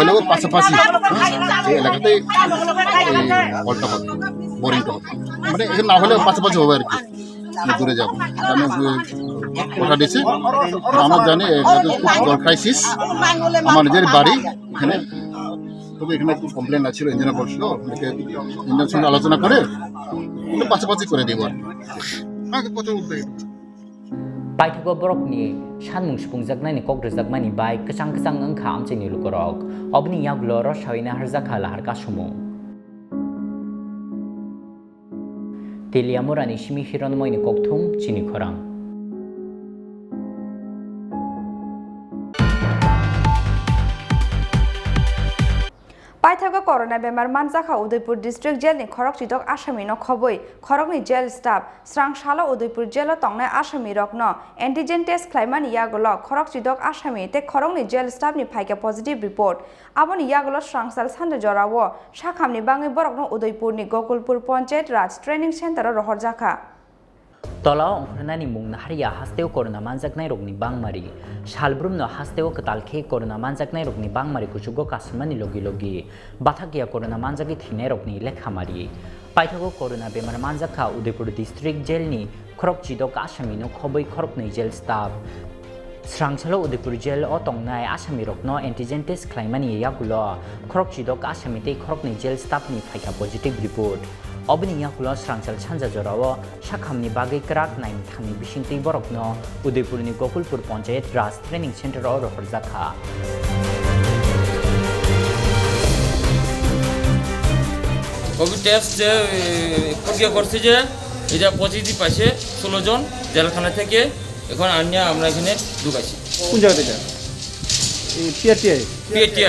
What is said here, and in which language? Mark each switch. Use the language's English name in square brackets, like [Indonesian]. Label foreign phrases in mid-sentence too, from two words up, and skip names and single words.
[Bangla] হলেও পাশাপাশি এই এলাকাতে কলটা হবে বোরিংটা হবে মানে এখানে না হলেও পাশাপাশি হবে আর কি দূরে যাবো আমি কথা দিয়েছি আমার জানি খুব জল ক্রাইসিস আমার নিজের বাড়ি এখানে তবে এখানে একটু কমপ্লেন আছিল ইঞ্জিনিয়ার বলছিল ইঞ্জিনিয়ার সঙ্গে আলোচনা করে পাশাপাশি করে দেবো আর কি কথা উঠবে [Kok Borok] paithago borokni sanmung spungjaknani kokrejakmani bai kesang kesang angkha amchini lukorok obni yaglo rosawina harjakha lahar kasumung Teliamurani simi hironmoini kokthum Chini Khorang পাইথাগো করোনা বেমার মানজাখা উদয়পুর ডিস্ট্রিক্ট জেলনি খরক চিটক আসামি ন খবই খরকনি [English] jail staff [Kok Borok] স্রাংশালো উদয়পুর জেল তংনায় আসামি রকন [English] antigen test [Kok Borok] খ্লাইমানি ইয়াগল খরক চিটক আসামি তে খরকনি জেল স্টাফনি ফাইকে [English] positive report [Kok Borok] আবনি ইয়াগল স্রাংসাল সান্দে জরাও শাখামনি বাঙে বরকন উদয়পুরনি গকুলপুর পঞ্চায়েত রাজ ট্রেনিং সেন্টার রহর জাখা Tolao ongkhrnani mung nahariya hasteo corona manjaknai rokni bangmari salbrumno hasteo katalkhe corona manjaknai rokni bangmari kuchugo kasmani logi logi bathakia corona manjagi thinai rokni lekhamari paithago corona bemar manjakha Udaipur district jelni khorok chidok asami no khoboi khoroknai [English] jel staff [Kok Borok] Srangsalo Udaipur jel o tongnai asami rokno [English] antigen test [Kok Borok] khlaimani yagulo khorok chidok asami tei khoroknai [English] jel staff [Kok Borok] ni phaika [English] positive report [Kok Borok] Obni yakulo srangsal chanja jorao shakhamni bagai krak naim thangni bisingtei borokno Udaipurni Gokulpur Panchayat Raj Training Center o rohor jakha [Bangla] কোভিড টেস্ট যে প্রক্রিয়া করছে যে এটা পজিটিভ আছে 16 জন জেলখানা থেকে এখন আনিয়া আমরা এখানে ঢুকাইছি কোন জায়গা থেকে পিএটিআই